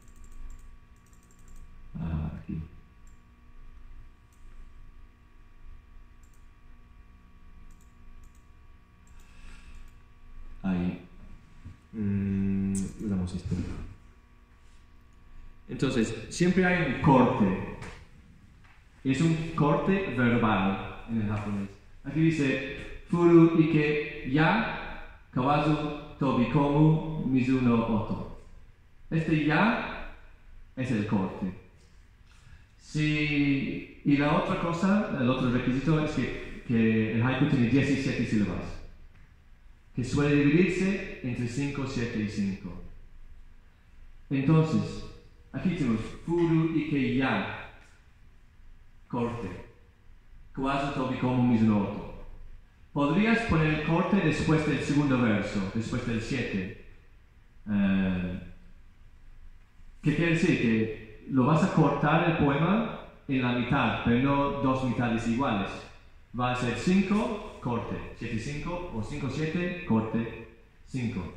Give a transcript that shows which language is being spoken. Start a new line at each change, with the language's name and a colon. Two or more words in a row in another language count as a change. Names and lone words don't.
Spanish: aquí. Ahí. Usamos esto. Entonces, siempre hay un corte. Es un corte verbal en el japonés. Aquí dice
Japanese: 古池や蛙飛び込む水の音.
Spanish: Este ya es el corte. Y la otra cosa, el otro requisito es que el haiku tiene 17 sílabas, que suele dividirse entre 5, 7 y 5. Entonces, aquí tenemos
Japanese: 古池や,
Spanish: corte.
Japanese: 蛙飛び込む水の音.
Spanish: Podrías poner el corte después del segundo verso, después del 7. ¿Qué quiere decir? Que lo vas a cortar el poema en la mitad, pero no dos mitades iguales. Va a ser 5, corte, 7, 5, o 5, 7, corte, 5.